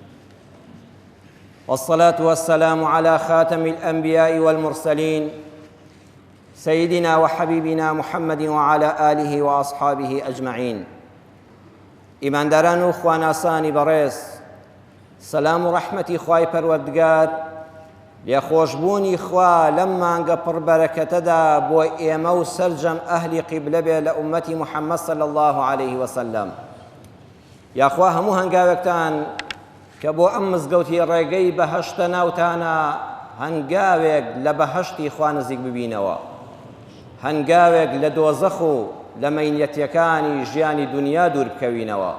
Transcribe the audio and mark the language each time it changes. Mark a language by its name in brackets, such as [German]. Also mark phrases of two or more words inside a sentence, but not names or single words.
[Arabic] والصلاة والسلام على خاتم الأنبياء والمرسلين سيدنا وحبيبنا محمد وعلى آله وأصحابه أجمعين. [Central Kurdish] إيمان داران و خواناسانی بەڕێز، سەلام و ڕەحمەتی خوای پەروەردگار لێخۆشبوونی خوا لەم مانگە پڕبەرەکەتەدا بۆ ئێمە و سەرجەم ئەهلی قیبلە بێ لە ئومەتی محەممەد [Arabic] صلی الله عليه وسلم. [Central Kurdish] یاخوا هەموو هەنگاوێکتان کە بۆ ئەم مزگەوتی ڕێگەی بەهەشتە ناوتانە هەنگاوێک لە بەهەشتی خوا نزیک ببینەوە، هەنگاوێک لە دۆزەخ و لە مەینەتیەکانی ژیانی دنیا دوور بکەوینەوە.